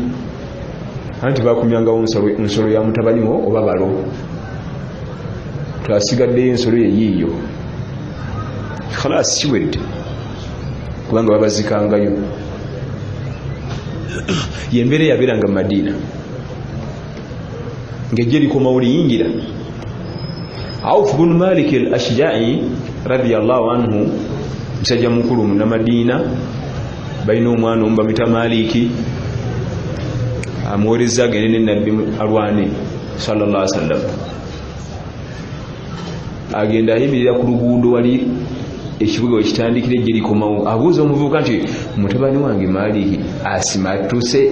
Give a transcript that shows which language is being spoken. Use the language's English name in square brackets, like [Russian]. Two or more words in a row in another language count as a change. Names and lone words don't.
[Ganda] Anti bakumyangawo nsolo ya mutabani wo oba balo, twasigaddeyo ensolo yeyiiyo, khalas kiwedde, kubanga babazikangayo. Yembeera yabeeranga mu Madiina, ng'ejje likomawo liyingira. [Arabic] Awf bin Malik al-Ashja'i رضي الله عنه, [Ganda] musajja mukulu mu Madiina, balina omwana omu bamuyita Maliki, amuweereza agende ne Nabbi alwane [Arabic] صلى الله عليه وسلم. [Ganda] Agenda ayimirira ku luguudo wali ekibuga we kitandikira ejje likomawo, abuuza omuvubuka nti mutabani wange Maliki asimatuse.